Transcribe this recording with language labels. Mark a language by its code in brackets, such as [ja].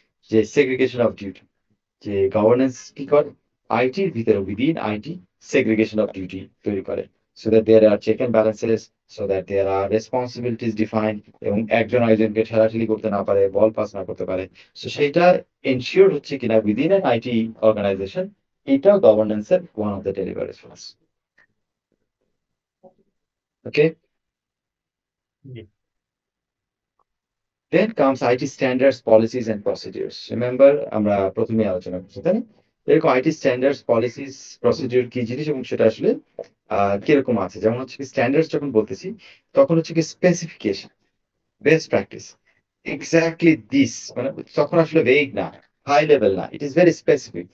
[bn] যে segregation of duty, যে governance কি করে আইটির ভিতরে, within IT segregation of duty তৈরি করে, [en] so that there are check and balances, so that there are responsibilities defined, [bn] এবং একজন আরেকজনকে ঠেলাঠেলি করতে না পারে, বল পাস না করতে পারে। সো সেইটা এনশিওর হচ্ছে কিনা উইদিন অ্যান আইটি অর্গানাইজেশন, এটাও গভর্নেন্সের one of the ডেলিভারেশনস। [en] Okay, then comes IT standards, policies and procedures. [bn] Remember, আমরা প্রথমে আলোচনা করছি, তাই না? এরকম [en] IT standards, policies, procedure [bn] কি জিনিস এবং সেটা আসলে কিরকম আছে। যেমন হচ্ছে কি স্ট্যান্ডার্ডস যখন বলতেছি তখন হচ্ছে কি specification, best practice, exactly this, মানে তখন আসলে ভেগ না, হাই লেভেল না, [en] It is very specific.